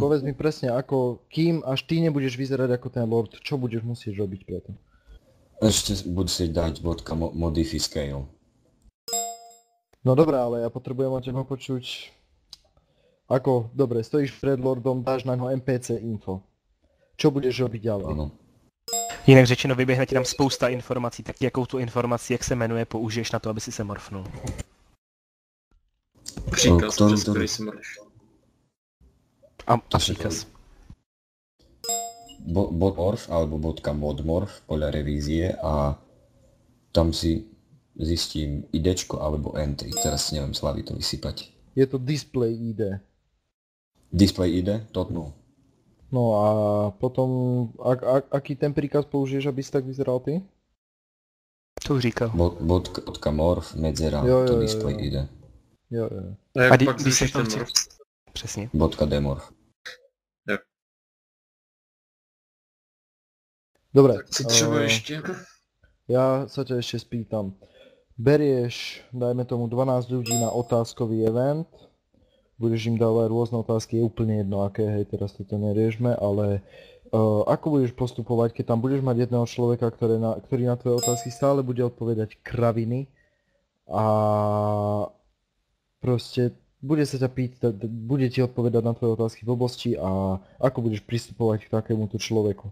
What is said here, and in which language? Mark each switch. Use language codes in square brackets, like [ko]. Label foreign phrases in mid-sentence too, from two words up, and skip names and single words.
[sk] povedz mi presne ako, kým až ty nebudeš vyzerať ako ten Lord, čo budeš musieť robiť preto. Ešte budú si dať bodka [en] modify scale. [sk] No dobré, ale ja potrebujem od teba počuť, ako, dobre, stojíš pred Lordom, dáš na ňo [en] NPC info. [sk] Čo budeš robiť ďalej? Áno. [cs] Jinak řečeno, vyběhne ti tam spousta informací, tak jakou tu informaci, jak se jmenuje, použiješ na to, aby si se morfnul. Příkaz, [sk] Ktorú- [cs] přes který si můžeš. A příkaz. [sk] Bod morph alebo bodka modmorph podľa revízie a tam si zistím idečko alebo entry. Teraz si neviem z hlavy to vysypať. Je to [en] display ID. Display ID? [sk] Totno. No a potom, aký ten príkaz použiješ, aby si tak vyzeral ty? [cs] To už říkal. [sk] Bodka morph, medzera, [cs] Jo, to jo, display jo. ID. Jo. A jak A pak když se zrušíš to ten chce... morf? Přesně. [sk] Bodka demorph. Dobre, [cs] Tak co třeba ještě? [sk] ja sa ťa ešte spýtam. Berieš, dajme tomu 12 ľudí na otázkový event, budeš im dávať rôzne otázky, je úplne jedno aké, hej, teraz toto neriešme, ale ako budeš postupovať, keď tam budeš mať jedného človeka, ktorý na tvoje otázky stále bude odpovedať kraviny a proste bude sa ťa pýtať, bude ti odpovedať na tvoje otázky v oblasti a ako budeš pristupovať k takémuto človeku?